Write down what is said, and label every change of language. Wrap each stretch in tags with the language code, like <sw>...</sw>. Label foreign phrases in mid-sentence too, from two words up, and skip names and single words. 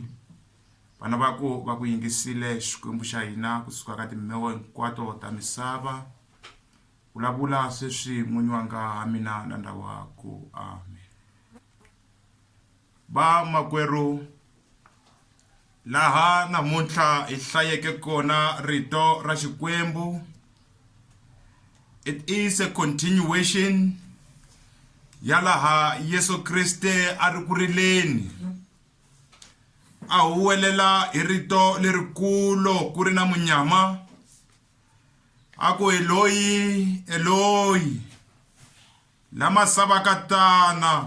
<ts>Vana va ku yingisile Xikwembu xa hina kusuka ka timhewa hinkwato ta misava. Vulavula sweswi n'winyi wa nga mina na ndhawu wako. Amen. Va makwerhu, laha namuntlha hi hlayeke kona rito ra Xikwembu,</ts> <en>it is a continuation</en> <ts>ya laha Yesu Kriste a ri ku rileni. A huwelela hi rito lerikulu ku ri na munyama. A ku</ts> <arc>Eloi, Eloi, lama sabakatana.</arc>